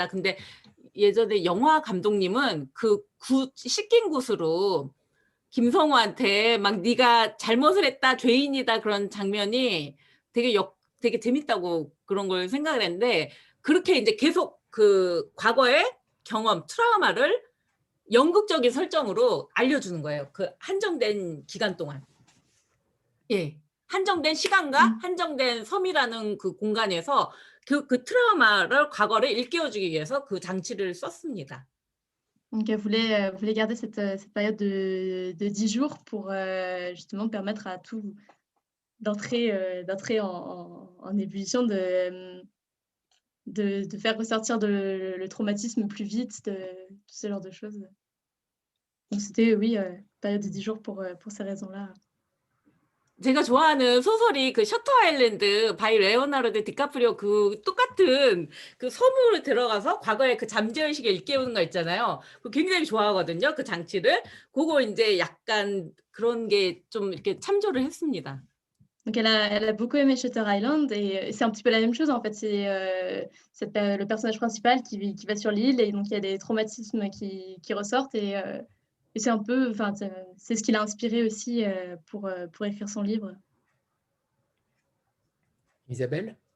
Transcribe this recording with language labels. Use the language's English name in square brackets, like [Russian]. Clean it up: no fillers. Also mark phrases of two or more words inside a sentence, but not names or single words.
[Korean] 근데 예전에 영화 감독님은 그 씻긴 굿으로 김성우한테 막 네가 잘못을 했다, 죄인이다 그런 장면이 되게 재밌다고 그런 걸 생각을 했는데, 그렇게 이제 계속 그 과거의 경험, 트라우마를 연극적인 설정으로 알려주는 거예요. 그 한정된 기간 동안. 예. 한정된 시간과 한정된 섬이라는 그 공간에서 그 트라우마를, 과거를 일깨워주기 위해서 그 장치를 썼습니다. [French] Donc, elle voulait garder cette période de 10 jours pour justement permettre à tout d'entrer en ébullition, de faire ressortir le traumatisme plus vite, tout ce genre de choses. Donc, c'était, oui, période de 10 jours pour ces raisons-là. [Korean] 제가 좋아하는 소설이 그 셔터 아일랜드 바이 레오나르도 디카프리오 그 똑같은 그 섬으로 들어가서 과거의 그 잠재의식을 일깨우는 거 있잖아요. 그거 굉장히 좋아하거든요. 그 장치를. 그거 이제 약간 그런 게 좀 이렇게 참조를 했습니다. [French] Donc, elle a beaucoup aimé Shutter Island et c'est un petit peu la même chose en fait. C'est le personnage principal qui va sur l'île et donc il y a des traumatismes qui ressortent et c'est un peu, enfin, c'est ce qui l'a inspiré aussi pour écrire son livre. Isabelle?